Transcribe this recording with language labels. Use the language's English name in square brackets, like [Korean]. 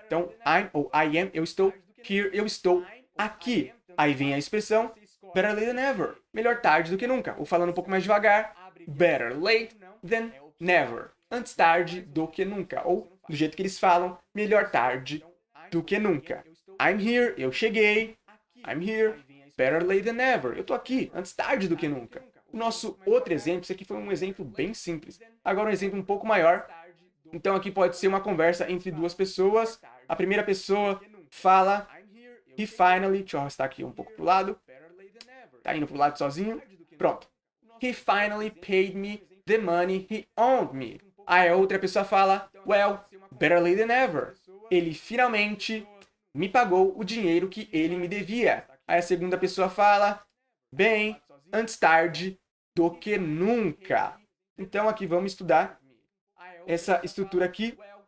[Portuguese] Então, [English] I'm [Portuguese] ou [English] I am, [Portuguese] eu estou. [English] Here, [Portuguese] eu estou aqui. Aí vem a expressão [English] better late than ever. [Portuguese] Melhor tarde do que nunca. Ou falando um pouco mais devagar, [English] better late than never. [Portuguese] Antes tarde do que nunca. Ou, do jeito que eles falam, melhor tarde do que nunca. [English] I'm here, [Portuguese] eu cheguei. [English] I'm here, better late than never. [Portuguese] Eu tô aqui, antes tarde do que nunca. O nosso outro exemplo, isso aqui foi um exemplo bem simples. Agora um exemplo um pouco maior. Então aqui pode ser uma conversa entre duas pessoas. A primeira pessoa fala, [English] he finally, [Portuguese] deixa eu arrastar aqui um pouco pro lado. Tá indo pro lado sozinho. Pronto. [English] He finally paid me the money he owed me. [Portuguese] Aí a outra pessoa fala, [English] well, better late than ever. [Portuguese] Ele finalmente me pagou o dinheiro que ele me devia. Aí a segunda pessoa fala, bem, antes tarde do que nunca. Então aqui vamos estudar essa estrutura aqui.